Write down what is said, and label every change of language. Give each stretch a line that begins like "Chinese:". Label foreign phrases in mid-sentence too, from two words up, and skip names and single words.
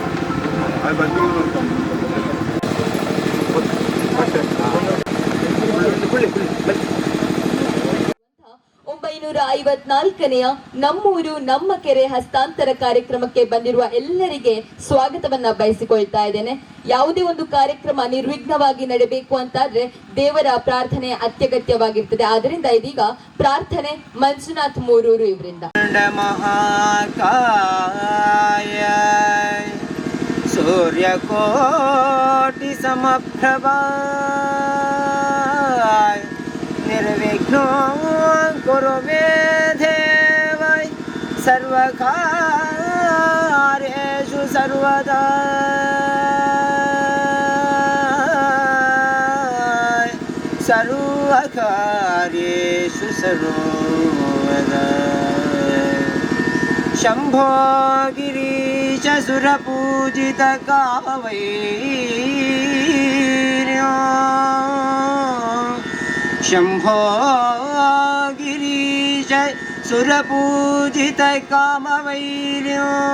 Kannada: 954ನೆಯ ನಮ್ಮೂರು ನಮ್ಮ ಕೆರೆ ಹಸ್ತಾಂತರ ಕಾರ್ಯಕ್ರಮಕ್ಕೆ ಬಂದಿರುವ ಎಲ್ಲರಿಗೆ ಸ್ವಾಗತವನ್ನ ಬಯಸಿಕೊಳ್ತಾ ಇದ್ದೇನೆ. ಯಾವುದೇ ಒಂದು ಕಾರ್ಯಕ್ರಮ ನಿರ್ವಿಘ್ನವಾಗಿ ನಡೆಯಬೇಕು ಅಂತಾದ್ರೆ ದೇವರ ಪ್ರಾರ್ಥನೆ ಅತ್ಯಗತ್ಯವಾಗಿರ್ತದೆ. ಆದ್ದರಿಂದ ಇದೀಗ ಪ್ರಾರ್ಥನೆ ಮಂಜುನಾಥ್ ಮೂರೂರು ಇವರಿಂದ.
Sanskrit: सूर्यकोटि समप्रभा निर्विघ्नो कुरु मे देवै ಸರ್ವದಾ ಸರ್ವಕಾರ್ಯೇಷು ಸರ್ವದಾ ಶಂಭೋ ಗಿರೀಶ ಸುರಪೂಜಿತ ಕಾಮವೈರ್ಯೋ ಶಂಭೋ ಗಿರೀಶ ಸುರಪೂಜಿತ ಕಾಮವೈರ್ಯೋ